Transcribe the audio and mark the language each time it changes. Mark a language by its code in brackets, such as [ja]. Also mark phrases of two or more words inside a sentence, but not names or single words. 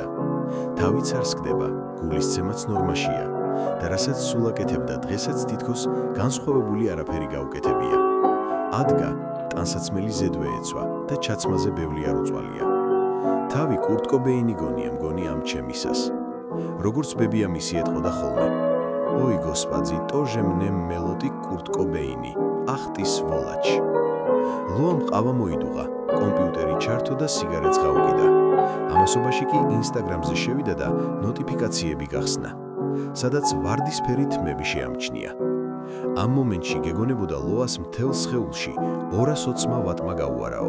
[ka] თავიც არ სკდება, გულისცემაც ნორმაშია და რასაც სულ აკეთებდა დღესაც თითქოს განსხვავებული არაფერი გაუკეთებია. ადგა, ტანსაცმელი ზედვე ეცვა და ჩაცმაზე ბევრი არ უწვალია. თავი კურტ კობეინი გონია, მგონი ამ ჩემისას. როგორც ბებია მისი ეტყოდა ხოლმე: [ru] ой, господи, тоже мне мелоди Курт Кобейни, ах ты сволочь. [ka] ლოამ ყავა მოიდუღა, კომპიუტერი ჩართო და სიგარეტს გაუკიდა. ამასობაში კი ინსტაგრამზე შევიდა და ნოტიფიკაციები გახსნა, სადაც ვარდისფერი თმები შეამჩნია. ამ მომენტში გეგონებოდა ლოას მთელ სხეულში 220 ვატმა გაუარაო.